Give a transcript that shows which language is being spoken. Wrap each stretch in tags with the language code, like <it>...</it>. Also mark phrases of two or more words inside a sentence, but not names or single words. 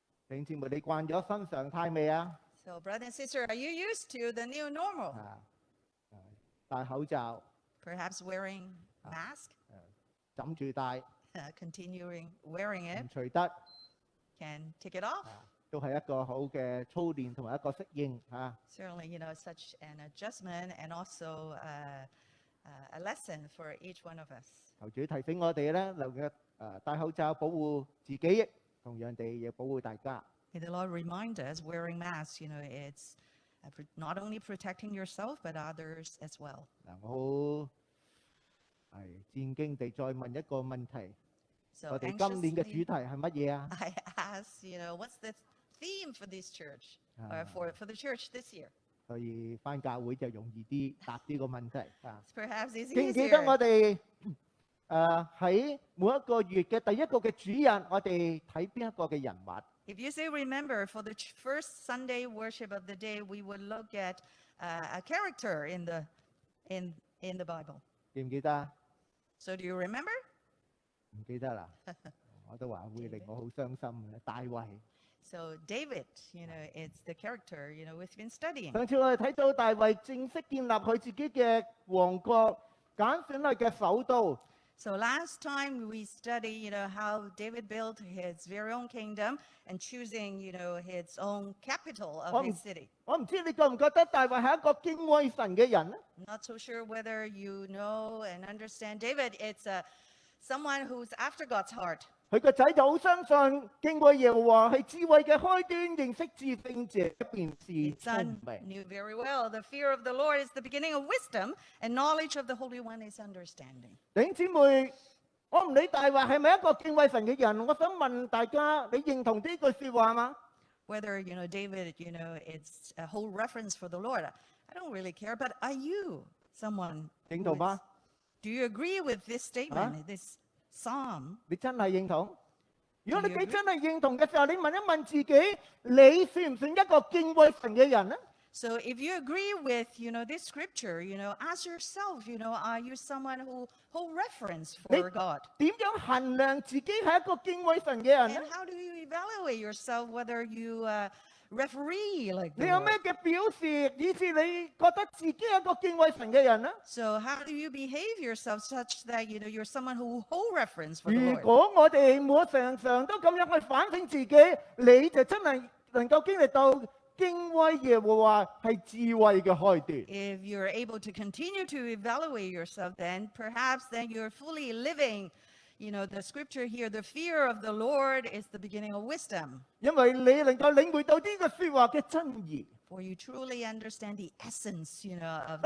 <yue>弟兄姊妹，你慣咗新常態未啊？</yue> <en>So, brother and sister, are you used to the new normal?</en> <yue>戴口罩，</yue> <en>Perhaps wearing mask,</en> <yue>枕住戴，</yue> <en>continuing wearing it,</en> <yue>唔除得，</yue> <en>can take it off.</en> <yue>都係一個好嘅操練同埋一個適應嚇。</yue> <en>Certainly, such an adjustment and also a lesson for each one of us.</en> <yue>求主提醒我哋咧，能夠戴口罩保護自己，同樣地亦保護大家。</yue> <en>May the Lord remind us, wearing masks, it's not only protecting yourself, but others as well.</en> <yue>嗱，我好係戰兢地再問一個問題， So 我哋今年嘅主題係乜嘢啊？</yue> <en>I ask, what's the theme for this church, or for the church this year?</en> <yue>所以返教會就容易啲答呢個問題啊。</yue> <en>It's perhaps easy</en> <yue>記唔記得</yue> <en>easier.</en> <yue>我哋喺每一個月嘅第一個嘅主日，我哋睇邊一個嘅人物？</yue> <en>If you say remember, for the first Sunday worship of the day, we would look at a character in the Bible.</en> <yue>記唔記得啊？</yue> <en>So do you remember?</en> <yue>唔記得啦，我都話會令我好傷心嘅。大衛，</yue> <en>So David, it's the character, we've been studying.</en> <yue>上次我哋睇到大衛正式建立佢自己嘅王國，揀選佢嘅首都。</yue> <en>So last time we studied, how David built his very own kingdom and choosing, his own capital of his city.</en> <yue>我唔知你覺唔覺得大衛係一個敬畏神嘅人咧？</yue> <en>I'm not so sure whether you know and understand David. It's someone who's after God's heart.</en> <yue>佢個仔就好相信敬畏耶和華係智慧嘅開端，認識至聖者便是</yue> <en>His</en> <yue>聰</yue> <en>son</en> <yue>明。</yue> <en>knew very well the fear of the Lord is the beginning of wisdom, and knowledge of the Holy One is understanding.</en> <yue>弟兄姊妹，我唔理大衛係咪一個敬畏神嘅人，我想問大家，你認同呢句説話嗎？</yue> <en>Whether, David, it's a whole reference for the Lord. I don't really care, but are you someone?</en> <yue>認同嗎？</yue> <en>Do you agree with this statement, this psalm?</en> <yue>你真係認同？如果你</yue> <en>Do you</en> <yue>真係認同嘅時候，你問一問自己，你算唔算一個敬畏神嘅人呢？</yue> <en>So if you agree with, this scripture, ask yourself, are you someone who hold reference for God?</en> <yue>點樣衡量自己係一個敬畏神嘅人呢？</yue> <en>And how do you evaluate yourself whether you referee like</en> <yue>你</yue> <en>the</en> <yue>有</yue> <en>Lord?</en> <yue>咩嘅表示，以致你覺得自己係一個敬畏神嘅人呢？</yue> <en>So how do you behave yourself such that, you're someone who hold reference for the</en> <yue>如</yue> <en>Lord?</en> <yue>果我哋每常常都咁樣去反省自己，你就真係能夠經歷到敬畏耶和華係智慧嘅開端。</yue> <en>If you're able to continue to evaluate yourself, then perhaps then you're fully living, the scripture here, the fear of the Lord is the beginning of wisdom.</en> <yue>因為你能夠領會到呢個説話嘅真義。</yue> <en>For you truly understand the essence, of</en>